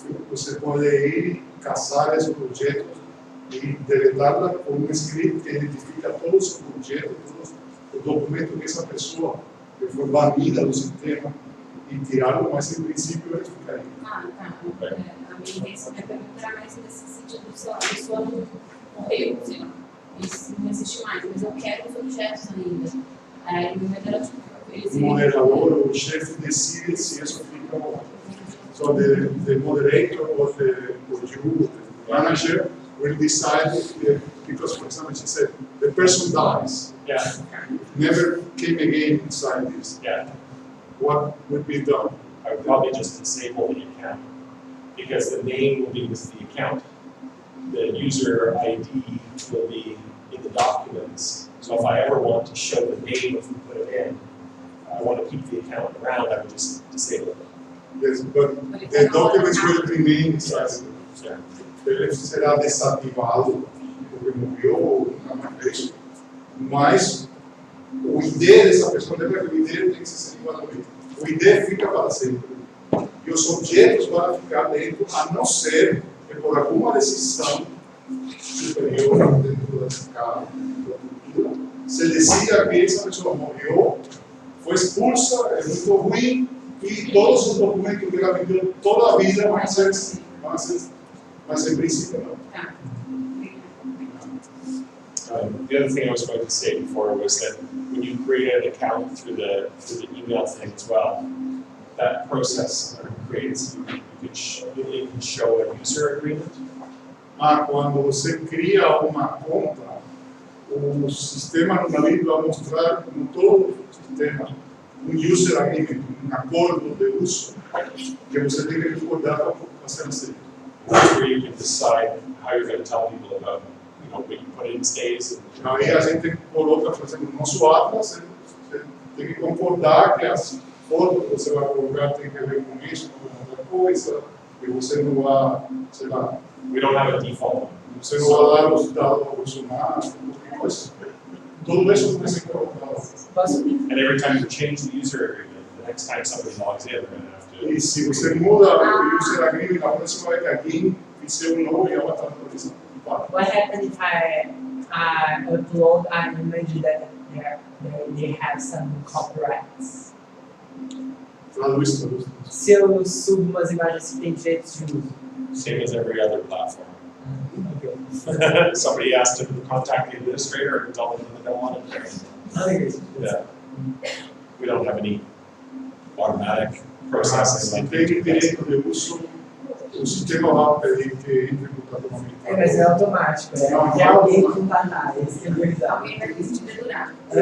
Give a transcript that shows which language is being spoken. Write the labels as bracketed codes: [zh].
[pt] Você pode ir caçar esses objetos e deletá-la com um script que identifica todos os objetos, todos os documentos que essa pessoa que foi banida do sistema e tirá-lo, mas em princípio ele fica aí. Ah, tá. A minha intenção é perguntar mais nesse sentido, se a pessoa não morreu, sei lá, isso não existe mais, mas eu quero os objetos ainda. Aí no moderador, eles O moderador, o chefe decide se isso fica ou não. [en] So the moderator or you, the manager, will decide because, for example, she said the person dies, Yeah. never came again inside this. Yeah. What would be done? I would probably just disable the account because the name will be with the account. The user ID will be in the documents. So if I ever want to show the name of who put it in, I want to keep the account around, I would just disable it. Yes, but the documents will remain inside. Yeah. [pt] Ele será desativado porque morreu ou nunca mais fez. Mas o ID dessa pessoa, lembra que o ID tem que ser igualmente. O ID fica para sempre. E os objetos vão ficar dentro, a não ser que por alguma decisão superior dentro da escala, se decida que essa pessoa morreu, foi expulsa, é muito ruim, e todos os documentos que ela vendeu toda a vida vão ser, mas em princípio não. Tá. [en] The other thing I was going to say before was that when you create an account through the email thing as well, that process creates, you can show a user agreement. [pt] Quando você cria uma conta, o sistema normalmente vai mostrar no todo o sistema um user agreement, acordo de uso, que você tem que concordar para ser aceito. [en] Where you can decide how you're going to tell people about, what you put in stays. [pt] Aí a gente coloca, por exemplo, no nosso Atlas, você tem que concordar que as fotos que você vai colocar tem que ver com isso, com outra coisa, e você não vai, sei lá, [en] We don't have a default. [pt] você não vai dar os dados ao Bolsonaro, qualquer coisa. Tudo isso tem que ser colocado. [en] And every time you change the user agreement, the next time somebody logs in, they're going to have to. [pt] E se você muda o user agreement, na próxima vez que alguém fizer um novo, ela está atualizando. [en] What happens if I upload an image that they have some copyrights? [pt] Traduz, traduz. Se eu subo umas imagens que têm direitos de uso. [en] Same as every other platform. Okay. Somebody has to contact the administrator and tell them that they don't want it there. Yeah. We don't have any automatic processing like [pt] tem [en] we do. [pt] direito de uso, o sistema vai pedir que entre em contato com a Mas é automático, né? É alguém que não tá na área, isso é verdade. Alguém vai ter que te pendurar.